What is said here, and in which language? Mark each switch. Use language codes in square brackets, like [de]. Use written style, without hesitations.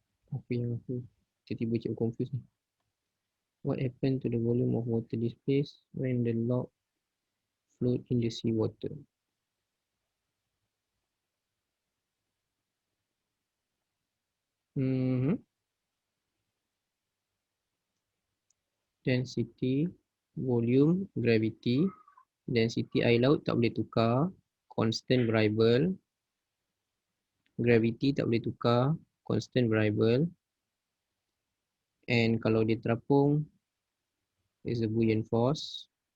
[ms] Apa yang aku tiba-tiba cakap confuse ni? [en] What happened to the volume of water displaced when the log float in the sea water? Density, volume, gravity. [ms] Density air laut tak boleh tukar. [en] Constant variable. [ms] Gravity tak boleh tukar. [en] Constant variable. And [ms] kalau dia terapung, [en] is a buoyant force.